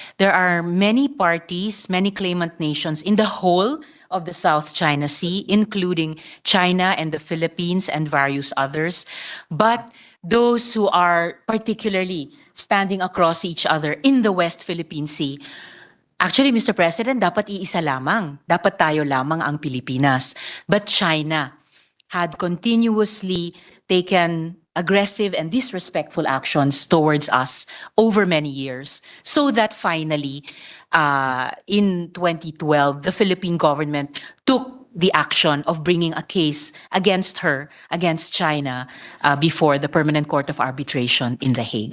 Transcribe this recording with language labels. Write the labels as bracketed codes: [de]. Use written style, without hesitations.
[en] There are many parties, many claimant nations in the whole of the South China Sea, including China and the Philippines and various others. But those who are particularly standing across each other in the West Philippine Sea, actually, Mr. [tl] President, dapat iisa lamang. Dapat tayo lamang ang Pilipinas. [en] But China had continuously taken aggressive and disrespectful actions towards us over many years, so that finally, in 2012, the Philippine government took the action of bringing a case against her, against China, before the Permanent Court of Arbitration in The Hague.